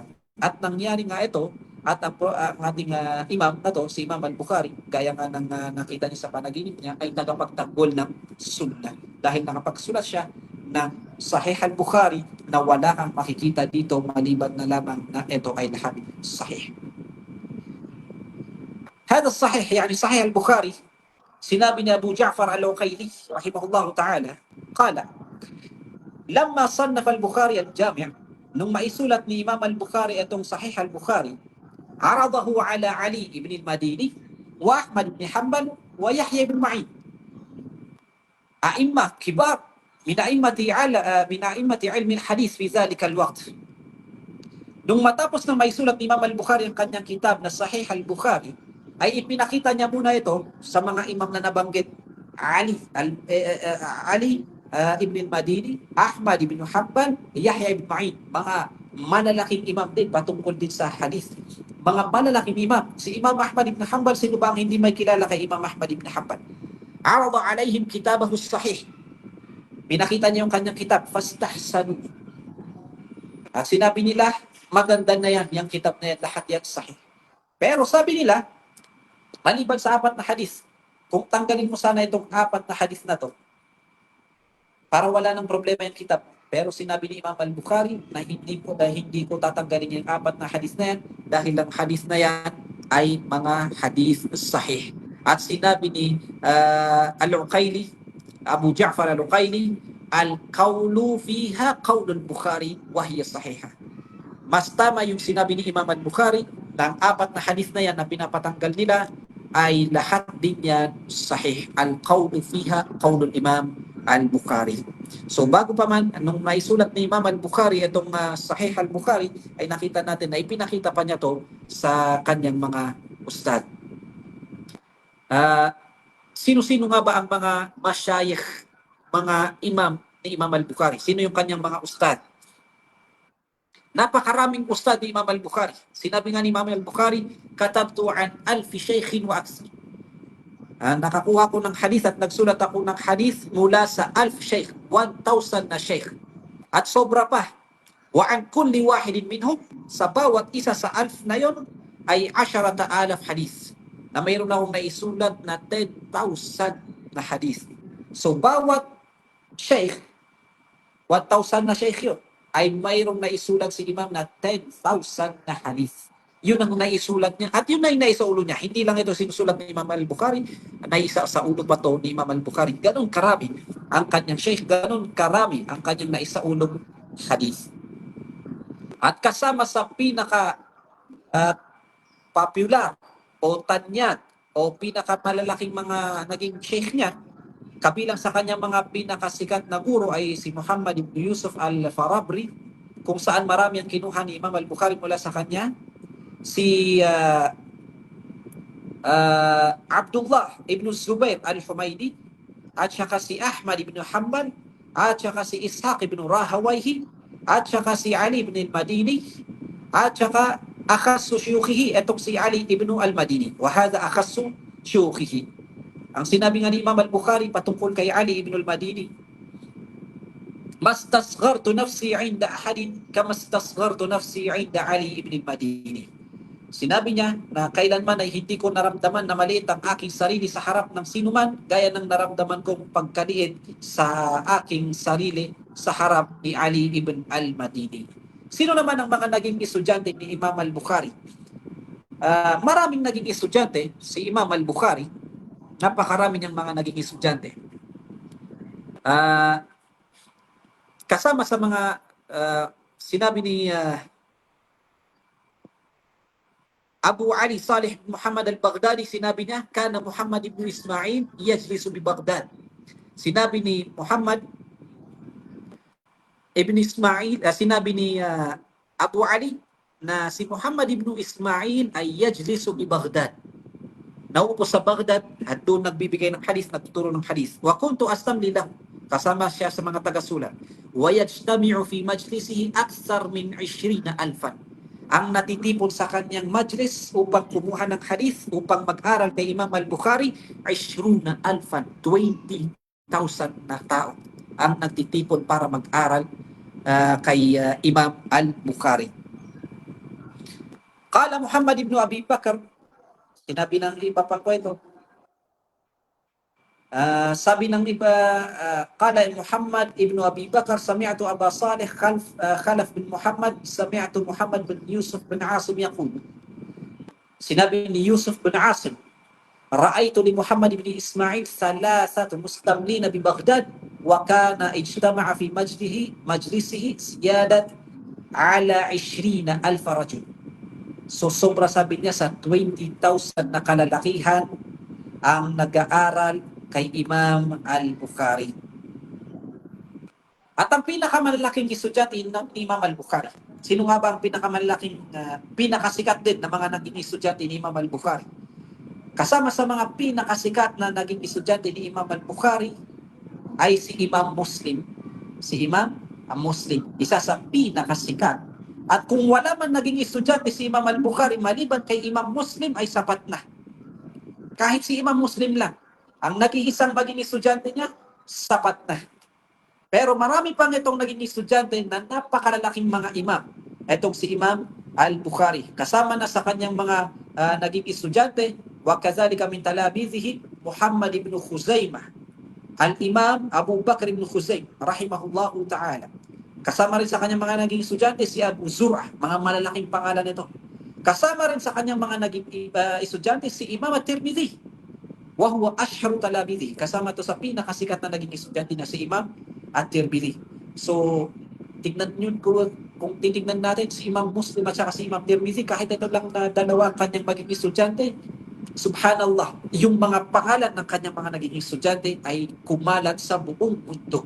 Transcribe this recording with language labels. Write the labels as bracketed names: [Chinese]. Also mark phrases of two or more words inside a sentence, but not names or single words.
[Filipino] At nangyari nga ito, at ang ating imam na to, si Imam al-Bukhari, gaya nga ng nakita niya sa panaginip niya, ay tagapagtanggol ng sunnah. Dahil nakapagsulat siya ng Sahih al-Bukhari na wala kang makikita dito maliban na lamang na ito ay lahat sahih. [Arabic] هذا الصحيح يعني صحيح البخاري. [Filipino] Sinabi ni [Arabic] أبو جعفر العقيلي رحمه الله تعالى قال لما صنف البخاري الجامع', [Filipino] nung maisulat ni Imam al-Bukhari itong Sahih al-Bukhari, [Arabic] عرضه على علي بن المديني وأحمد بن حنبل ويحيى بن معين أئمة كبار من أئمة علم الحديث في ذلك الوقت. [Filipino] Nung matapos na maisulat ni Imam al-Bukhari ang kanyang kitab na Sahih al-Bukhari, ay ipinakita niya muna ito sa mga imam na nabanggit, Ali ibn al-Madini, Ahmad ibn Hanbal, Yahya ibn Ma'in, mga malalaking imam din patungkol din sa hadith. Mga malalaking imam. Si Imam Ahmad ibn Hanbal, sino ba ang hindi may kilala kay Imam Ahmad ibn Hanbal? [Arabic] عرض عليهم كتابه صحيح. [Filipino] Pinakita niya yung kanyang kitab, fastahsanu. Sinabi nila, maganda na yan, yung kitab na yan, lahat yan sahih. Pero sabi nila, maliban sa 4 na hadith, kung tanggalin mo sana itong 4 na hadith na to, para wala ng problema yung kitab. Pero sinabi ni Imam al-Bukhari na hindi ko tatanggalin yung 4 na hadith na yan dahil ang hadith na yan ay mga hadith sahih. At sinabi ni al-Uqayli, Abu Ja'far al-Uqayli, [Arabic] القول فيها قول البخاري وهي صحيحة. [Filipino] Mas tama yung sinabi ni Imam al-Bukhari na ang 4 na hadith na yan na pinapatanggal nila ay lahat din yan sahih. [Arabic] القول فيها قول الإمام البخاري. [Filipino] So bago pa man, nung maisulat ni Imam al-Bukhari itong Sahih al-Bukhari, ay nakita natin na ipinakita pa niya to sa kanyang mga ustad. Sino-sino nga ba ang mga masyayikh, mga imam ni Imam al-Bukhari? Sino yung kanyang mga ustad? Napakaraming ustad ni Imam al-Bukhari. Sinabi nga ni Imam al-Bukhari, [Arabic] كتبت عن ألف شيخ وأكثر. [Filipino] Nakakuha ko ng hadith at nagsulat ako ng hadith mula sa 1,000 shaykh, 1,000 na shaykh. At sobra pa. [Arabic] وعن كل واحد منهم, [Filipino] sa bawat isa sa 1,000 na yon ay 10,000 hadith. Na mayroon akong naisulat na 10,000 na hadith. So bawat shaykh 1,000 na sheikh yun, ay mayroong naisulat si Imam na 10,000 na hadith. Yun ang naisulat niya. At yun na yung naisaulo niya. Hindi lang ito sinusulat ni Imam al-Bukhari, naisa sa ulo pa to ni Imam al-Bukhari. Ganon karami ang kanyang sheikh, ganon karami ang kanyang naisaulong hadith. At kasama sa pinaka popular o tanyag o pinakamalalaking mga naging sheikh niya, kabilang sa kanyang mga pinakasikat na guro ay si Muhammad ibn Yusuf al-Farabri, kung saan marami ang kinuha ni Imam al-Bukhari mula sa kanya. Si Abdullah ibn Zubair al-Humaydi, at saka si Ahmad ibn Hanbal, at saka si Ishaq ibn Rahawayhi, at saka si Ali ibn al-Madini, at saka [Arabic] أخص شيوخه, [Filipino] itong si Ali ibn al-Madini. [Arabic] وهذا أخص شيوخه. [Filipino] Ang sinabi nga ni Imam al-Bukhari patungkol kay Ali ibn al-Madini, [Arabic] ما استصغرت نفسي عند أحد كما استصغرت نفسي عند علي بن المديني. [Filipino] Sinabi niya na kailanman ay hindi ko naramdaman na maliit ang aking sarili sa harap ng sinuman, gaya ng naramdaman kong pagkaliit sa aking sarili sa harap ni Ali ibn al-Madini. Sino naman ang mga naging estudyante ni Imam al-Bukhari? Maraming naging estudyante si Imam al-Bukhari. Napakarami niyang mga naging estudyante. Kasama sa mga sinabi ni Abu Ali Salih Muhammad al-Baghdadi, sinabi niya, [Arabic] كان محمد بن إسماعيل يجلس ببغداد. [Filipino] Sinabi ni Muhammad ibn Ismail, sinabi ni Abu Ali na si Muhammad ibn Ismail ay [Arabic] يجلس ببغداد. [Filipino] Naupo sa Baghdad at doon nagbibigay ng hadith, nagtuturo ng hadith. [Arabic] وكنت أستملي له, [Filipino] kasama siya sa mga taga-sulat. [Arabic] ويجتمع في مجلسه أكثر من 20,000. [Filipino] Ang natitipon sa kanyang majlis upang kumuha ng hadith, upang mag-aral kay Imam al-Bukhari, 20,000, 20,000 na tao ang nagtitipon para mag-aral kay Imam al-Bukhari. [Arabic] قال محمد بن أبي بكر, [Filipino] sinabi ng iba pang kwento, sabi ng iba, [Arabic] قال محمد بن أبي بكر سمعت أبا صالح خلف بن محمد سمعت محمد بن يوسف بن عاصم يقول. [Filipino] Sinabi ni Yusuf bin Asim, [Arabic] رأيت لمحمد بن إسماعيل ثلاثة مستملين ببغداد وكان اجتمع في مجلسه زيادة على 20,000 رجل. [Filipino] So sobra, sabi niya, sa 20,000 na kalalakihan ang nag-aaral kay Imam al-Bukhari. At ang pinakamalalaking estudyante ng Imam al-Bukhari, sino nga ba ang pinakamalalaking, pinakasikat din na mga naging estudyante ni Imam al-Bukhari? Kasama sa mga pinakasikat na naging estudyante ni Imam al-Bukhari ay si Imam Muslim. Si Imam Muslim, isa sa pinakasikat. At kung wala man naging estudyante si Imam al-Bukhari maliban kay Imam Muslim, ay sapat na. Kahit si Imam Muslim lang ang nag-iisang maging estudyante niya, sapat na. Pero marami pang itong naging estudyante na napakalalaking mga imam. Itong si Imam al-Bukhari. Kasama na sa kanyang mga naging estudyante, [Arabic] وكذلك من تلاميذه محمد بن خزيمة الإمام أبو بكر بن خزيمة رحمه الله تعالى. [Filipino] Kasama rin sa kanyang mga naging estudyante si Abu Zur'ah, mga malalaking pangalan nito. Kasama rin sa kanyang mga naging estudyante si Imam at-Tirmidhi, [Arabic] وهو أشهر تلاميذ. [Filipino] Kasama to sa pinakasikat na naging estudyante na si Imam at-Tirmidhi. So, tignan nyo, kung titignan natin si Imam Muslim at saka si Imam Tirmidhi, kahit ito lang na dalawa ang kanyang maging estudyante, subhanallah, yung mga pangalan ng kanyang mga naging estudyante ay kumalat sa buong mundo.